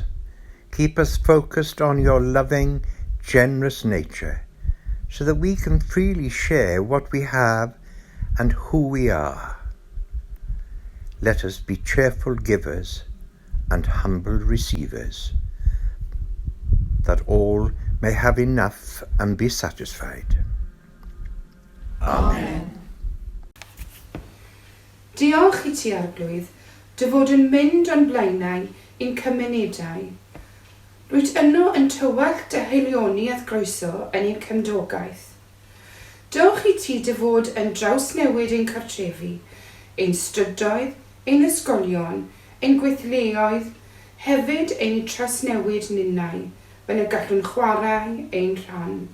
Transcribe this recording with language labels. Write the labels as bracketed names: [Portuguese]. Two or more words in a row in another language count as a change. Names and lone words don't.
[English] Keep us focused on your loving, generous nature, so that we can freely share what we have and who we are. Let us be cheerful givers and humble receivers, that all may have enough and be satisfied. Amen. [Welsh] Diolch I ti, Arglwydd, dy fod yn mynd o'n blaenau i'n cymunedau. Rwyt yno yn tywallt dy heilioniaeth groeso yn ein cymdogaeth. Diolch I ti dy fod yn draws newid ein cartrefi, ein strydoedd, ein ysgolion, ein gweithleoedd, hefyd ein trawsnewid ninnau, yn y gallwn chwarae ein rhan.